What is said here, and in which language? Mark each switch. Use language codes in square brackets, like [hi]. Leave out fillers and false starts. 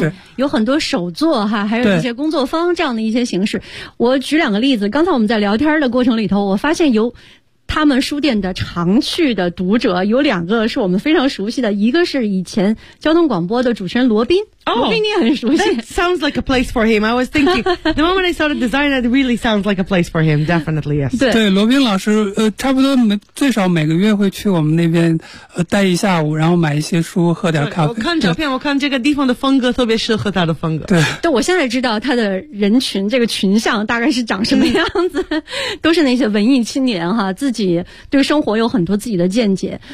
[zh] 对，有很多手作哈，还有一些工作坊这样的一些形式。我举两个例子，刚才我们在聊天的过程里头，我发现有他们书店的常去的读者有两个是我们非常熟悉的，一个是以前交通广播的主持人罗宾。 Oh, 罗宾你很熟悉。 [en] That sounds like a place for him. I was thinking, the moment I saw the design, it really sounds like a place for him. Definitely, yes. [zh] 对，罗宾老师差不多最少每个月会去我们那边待一下午，然后买一些书，喝点咖啡。我看照片，我看这个地方的风格特别适合他的风格。对。对，我现在知道他的人群这个群像大概是长什么样子，都是那些文艺青年哈，自己对生活有很多自己的见解。